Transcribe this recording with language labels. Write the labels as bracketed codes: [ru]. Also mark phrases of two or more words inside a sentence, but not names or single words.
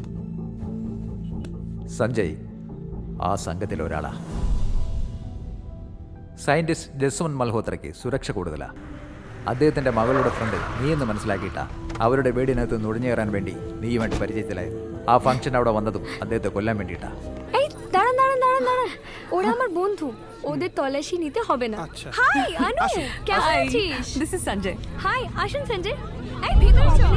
[ml] സഞ്ജയ് ആ സംഘത്തിൽ ഒരാളാ. സയൻറ്റിസ്റ്റ് ജസ്വന്ത് മൽഹോത്രയ്ക്ക് സുരക്ഷ കൂടുതലാണ്. അദ്ദേഹത്തിൻ്റെ മകളുടെ ഫ്രണ്ട് നീയെന്ന് മനസ്സിലാക്കിയിട്ടാ അവരുടെ വീടിനകത്ത് നുഴഞ്ഞേറാൻ വേണ്ടി നീയുമായിട്ട് പരിചയത്തിലായത്. ആ ഫംഗ്ഷൻ അവിടെ വന്നതും അദ്ദേഹത്തെ കൊല്ലാൻ വേണ്ടിയിട്ടാ. [bn] ওরা আমার বন্ধু, ওদের তল্লাশি নিতে হবে না। হাই আনু, কেমন আছিস? [en] This is Sanjay. [bn] হাই, আসুন সঞ্জয়। এই ভিতরে চল।